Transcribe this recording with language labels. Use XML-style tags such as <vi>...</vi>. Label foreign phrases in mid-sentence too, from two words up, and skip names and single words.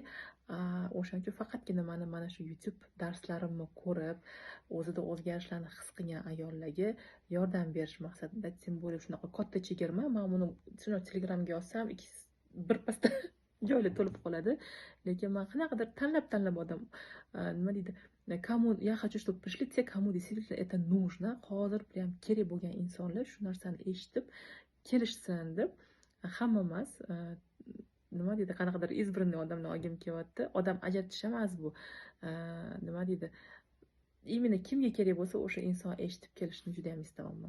<uz>O'shaning uchun faqatgina mana shu YouTube darslarimni ko'rib, o'zida o'zgarishlarni his qilgan ayollarga yordam berish maqsadida, tim bo'lib shunaqa katta chegirma. Men buni Telegramga yozsam, birpasda joylar to'lib qoladi. Lekin men qanaqadir tanlab odam nima deydi,</uz> <ru>kому я хочу, чтобы пришли те, кому действительно это нужно,</ru> <uz>hozir ham kerak bo'lgan insonlar shu narsani eshitib kelishsin deb, hamma emas, nima deydi, qanaqadir избранный odamni olgim kelyapti. Odam ajratish emas bu. Nima deydi, именно kimga kerak bo'lsa o'sha inson eshitib kelishini juda ham istamayman.</uz>